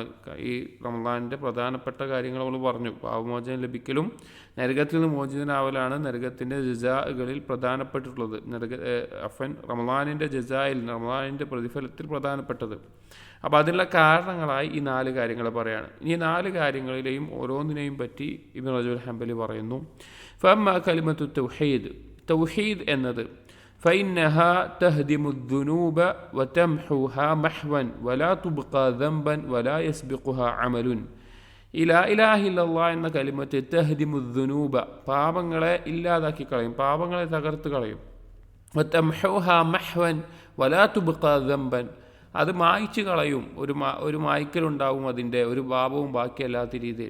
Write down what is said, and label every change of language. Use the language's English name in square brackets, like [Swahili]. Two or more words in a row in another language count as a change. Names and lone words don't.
[Malayalam] ഈ റമളാനിൻ്റെ പ്രധാനപ്പെട്ട കാര്യങ്ങൾ നമ്മൾ പറഞ്ഞു. പാവമോചനം ലഭിക്കലും നരകത്തിൽ നിന്ന് മോചിതനാവലാണ് നരകത്തിൻ്റെ ജസാകളിൽ പ്രധാനപ്പെട്ടിട്ടുള്ളത്. റമളാനിൻ്റെ ജസായിൽ, റമളാനിൻ്റെ പ്രതിഫലത്തിൽ പ്രധാനപ്പെട്ടത്. അപ്പോൾ അതിനുള്ള കാരണങ്ങളായി ഈ 4 കാര്യങ്ങൾ പറയാണ്. ഈ 4 കാര്യങ്ങളിലെയും ഓരോന്നിനെയും പറ്റി ഇബ്നു റജബ് ഹംബലി പറയുന്നു. [Arabic] فأما كلمة التوحيد എന്നത് فإنها تهدم الذنوب وتمحوها محوا ولا تبقى ذنبا ولا يسبقها عمل. لا إله إلا الله [Malayalam] എന്ന കലിമത്ത് [Arabic] تهدم الذنوب, [Malayalam] പാപങ്ങളെ ഇല്ലാതാക്കി കളയും, പാപങ്ങളെ തകർത്ത് കളയും. [Arabic] وتمحوها محوا ولا تبقى ذنبا, [Malayalam] അത് മായ്ച്ചു കളയും. ഒരു മായ്ക്കലുണ്ടാവും, അതിൻ്റെ ഒരു പാപവും ബാക്കിയല്ലാത്ത രീതിയിൽ.